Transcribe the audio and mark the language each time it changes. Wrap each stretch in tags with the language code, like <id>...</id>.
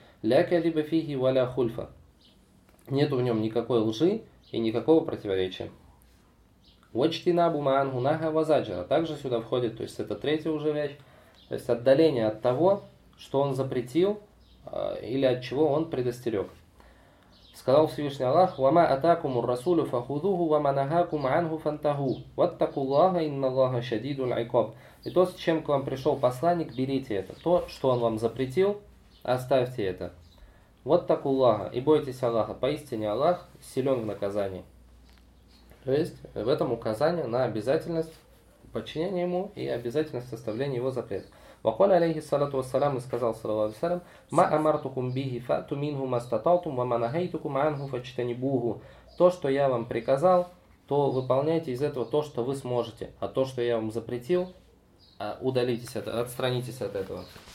<ar>لَا كَذِبَ فِيهِ وَلَا خُلْفَ</ar> <ru>Нет в нем никакой лжи и никакого противоречия.</ru> <ar>وَاجْتِنَابُ مَا عَنْهُ نَهَى وَزَجَرَ</ar> <ru>Также сюда входит, то есть это третья уже вещь, то есть отдаление от того, что он запретил или от чего он предостерег. Сказал Всевышний Аллах:</ru> <ar>وَمَا أَتَاكُمُ الرَّسُولُ فَخُذُوهُ وَمَا نَهَاكُمْ عَنْهُ فَانْتَهُوا وَاتَّقُوا اللَّهَ إِنَّ اللَّهَ شَدِيدُ الْعِقَابِ</ar> <ru>И то, с чем к вам пришел посланник, берите это. То, что он вам запретил, оставьте это.</ru> <ar>وَاتَّقُوا اللَّهَ</ar> <ru>И бойтесь Аллаха. Поистине Аллах силен в наказании. То есть в этом указание на обязательность подчинения ему и обязательность составления его запрета.</ru> <ar>وقال عليه الصلاة والسلام</ar> <ru>сказал</ru> <ar>صلى الله عليه وسلم ما أمرتكم به فأتوا منه ما استطعتم وما نهيتكم عنه فاجتنبوه</ar> <ru>то что я вам приказал то выполняйте из этого то что вы сможете а то что я вам запретил удалитесь от отстранитесь от этого</ru>